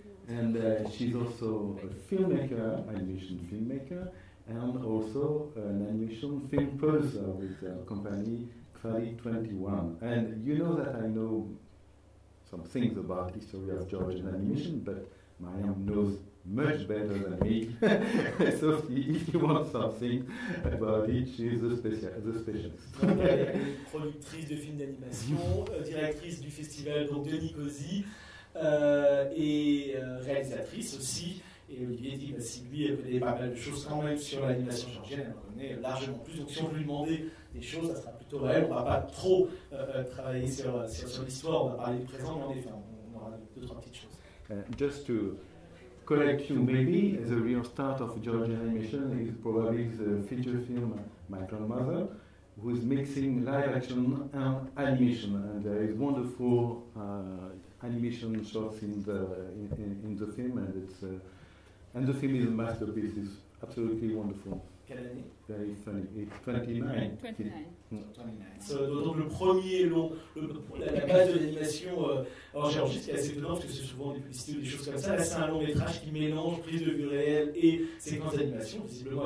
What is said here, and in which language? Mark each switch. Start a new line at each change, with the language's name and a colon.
English: And she's also a filmmaker, animation filmmaker, and also an animation film producer with the company Quali 21. And you know that I know some things about the history of Georgian animation, but Mariam knows much better than me. So if you want something about it, she's the specialist.
French: Productrice de films d'animation, directrice du festival de Nicosi, et réalisatrice aussi. Et Olivier dit, bah, si lui, elle connaît pas mal de choses quand même sur l'animation georgienne, elle en connaît largement plus. Donc si on veut lui demander des choses, ça sera plutôt à elle. On va pas trop travailler sur l'histoire, on va parler du présent, mais enfin, on aura deux, trois petites choses.
English: Just to correct you, maybe the real start of Georgian animation is probably the feature film My Grandmother, who is mixing live action and animation, and there is wonderful animation shots in the film, and the film is a masterpiece. It's absolutely wonderful. Very funny. It's 29. 29. Mm. 29.
French: Donc le premier long, la base de l'animation en Géorgie, ce qui est assez étonnant, parce que c'est souvent des publicités ou des choses comme ça. Là, c'est un long métrage qui mélange prise de vue réelle et séquence d'animation, visiblement.